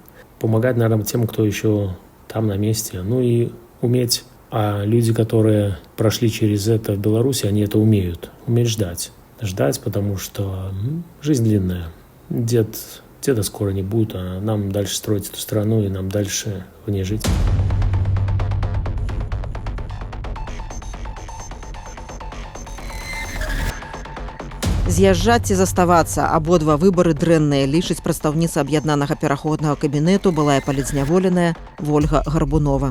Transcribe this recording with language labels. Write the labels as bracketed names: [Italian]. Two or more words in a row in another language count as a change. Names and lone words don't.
[Russian] Помогать, наверное, тем, кто еще там на месте. Ну и уметь. А люди, которые прошли через это в Беларуси, они это умеют. Уметь ждать. Ждать, потому что жизнь длинная. Деда скоро не будет, а нам дальше строить эту страну, и нам дальше в ней жить. [Belarusian] З'язджаць ці заставацца, абодва выбары дрэнныя, лічыць прадстаўніца аб'яднанага пераходнага кабінету, былая палітзняволеная Вольга Гарбунова.